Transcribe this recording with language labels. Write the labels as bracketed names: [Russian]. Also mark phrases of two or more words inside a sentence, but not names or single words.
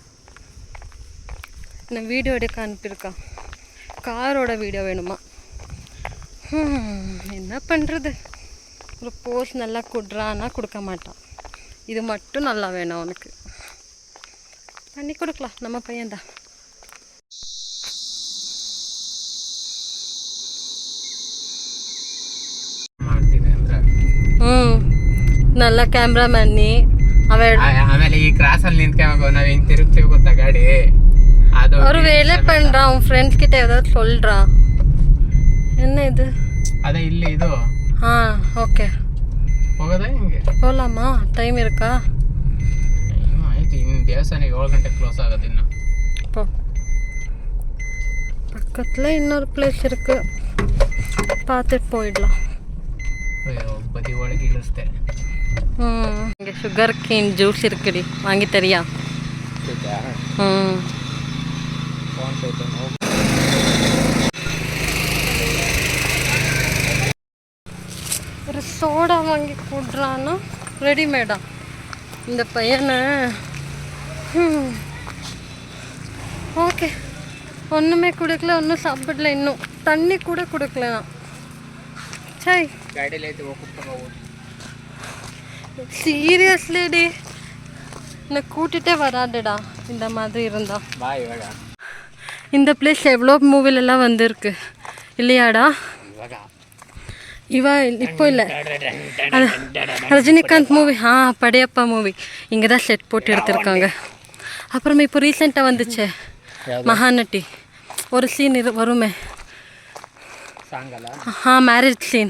[Tamil] நான் வீடியோ எடுக்க அனுப்பியிருக்கா. காரோட வீடியோ வேணுமா? என்ன பண்ணுறது. ஒரு போஸ் நல்லா கொடுறான்னா கொடுக்க மாட்டான். இது மட்டும் நல்லா வேணும் அவனுக்கு. பண்ணி கொடுக்கலாம், நம்ம பையன்தான். നല്ല ಕ್ಯಾಮ್ರಾಮನ್ನಿ [Kannada] ಆಮೇಲೆ ಈ ಕ್ರಾಸ್ ಅಲ್ಲಿ ನಿಂತ್ಕೊಂಡು ನಾವ್ ಹೆಂಗ್ ತಿರುಗ್ತೀವಿ ಗೊತ್ತಾ ಗಾಡಿ. [Tamil] அது ஒரு வேலை பண்றான். உன் ஃப்ரெண்ட்ஸ் கிட்ட ஏதாவது சொல்றான். என்ன இது? [Kannada] ಅದೇ ಇಲ್ಲಿ ಇದು. ಓಕೆ. ಹೋಗೋದಾ ಹಿಂಗೆ? [Tamil] போலாமா? டைம் இருக்கா? [Kannada] ಟೈಮ್ ಆಯ್ತು. ಇನ್ನು ದೇವಸ್ಥಾನ 7 ಗಂಟೆಗೆ ಕ್ಲೋಸ್ ಆಗೋದು. ಇನ್ನು [Tamil] போ. பக்கத்துல இன்னொரு பிளேஸ் இருக்கு, பார்த்துட்டு போயிடலாம். [Kannada] ಬದಿ ಒಳಗೆ ಇಳಿಸ್ತೆ. [Tamil] இங்கே [English] sugar cane juice [Tamil] இருக்குடி, வாங்கி தரியா? ஒரு சோடா வாங்கி கொடுறான்னா ரெடிமேடா இந்த பையனை. ஓகே, ஒன்றுமே கொடுக்கல, ஒன்றும் சாப்பிடல, இன்னும் தண்ணி கூட கொடுக்கல நான். சரி [Kannada] ಗಾಡಿಯಲ್ಲಿ ಐತೆ, ಹೋಗಿ ಕುತ್ಕೊಂಡು. [Tamil] சீரியஸ்லி டி, என்னை கூட்டிகிட்டே வராதுடா இந்த மாதிரி இருந்தா. [Kannada] ಬಾ ಇವಾಗ. [Tamil] இந்த பிளேஸ் எவ்வளோ மூவிலெல்லாம் வந்திருக்கு இல்லையாடா? [Kannada] ಇವಾಗ [Tamil] இப்போ இல்லை, அது ரஜினிகாந்த் மூவி. படையப்பா மூவி இங்கே தான் செட் போட்டு எடுத்திருக்காங்க. அப்புறமா இப்போ ரீசெண்டாக வந்துச்சே மகாநட்டி, ஒரு சீன் வருமே, [English] marriage scene.